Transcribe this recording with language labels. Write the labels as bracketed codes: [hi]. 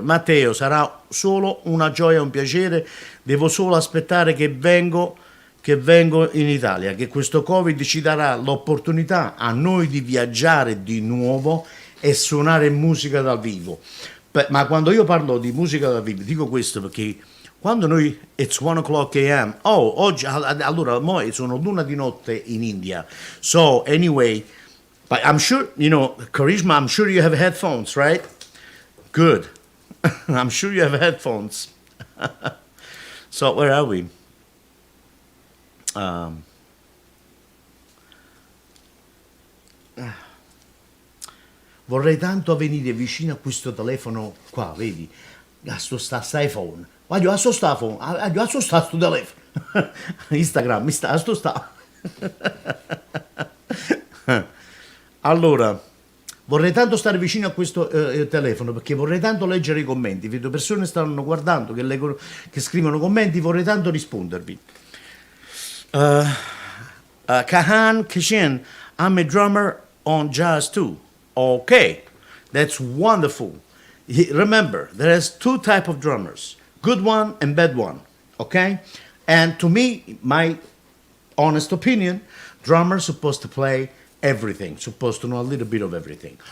[it] Matteo, sarà solo una gioia, un piacere, devo solo aspettare che vengo in Italia, che questo Covid ci darà l'opportunità a noi di viaggiare di nuovo e suonare musica dal vivo. Ma quando io parlo di musica dal vivo, dico questo perché quando noi, it's 1 o'clock a.m., oggi, allora, mo sono l'una di notte in India. [en] So, anyway, but I'm sure, Karishma, I'm sure you have headphones, right? Good. I'm sure you have headphones. So, where are we? [it] Vorrei tanto venire vicino a questo telefono qua, vedi? A sta iPhone. Voglio a sto telefono. Instagram, a sto. Allora, vorrei tanto stare vicino a questo telefono perché vorrei tanto leggere i commenti. Vedo persone che stanno guardando, che scrivono commenti, vorrei tanto rispondervi. [en] Kaan Keskin, I'm a drummer on jazz too. Okay, that's wonderful. Remember, there is two type of drummers, good one and bad one. Okay, and to me, my honest opinion, drummers supposed to play everything, supposed to know a little bit of everything.